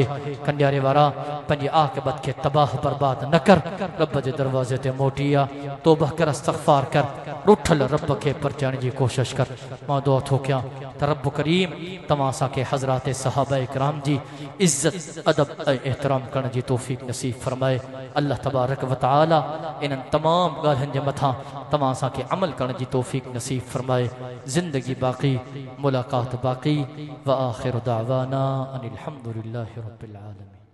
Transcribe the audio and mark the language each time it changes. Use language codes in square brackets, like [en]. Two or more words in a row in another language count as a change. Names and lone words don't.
[sd] कंयारे वारा पंहिंजी आक़िबत खे तबाह बर्बाद न कर, रब जे दरवाज़े ते मोटी आ, तौबा कर, इस्तग़फ़ार कर, रुठल रब खे परचाइण जी कोशिश कर। मां दुआ थो कयां त रब करीम तव्हां असांखे हज़रात सहाबा इकराम जी इज़्ज़त अदब ऐं एहतराम करण जी तौफ़ीक़ नसीब फरमाए। [ar] الله تبارك وتعالى [sd] इन्हनि तमाम ॻाल्हियुनि जे मथां तव्हां असांखे अमल करण जी तौफ़ीक़ नसीब फरमाए। ज़िंदगी बाक़ी, मुलाक़ात बाक़ी। [ar] وآخر دعوانا أن الحمد لله رب العالمين.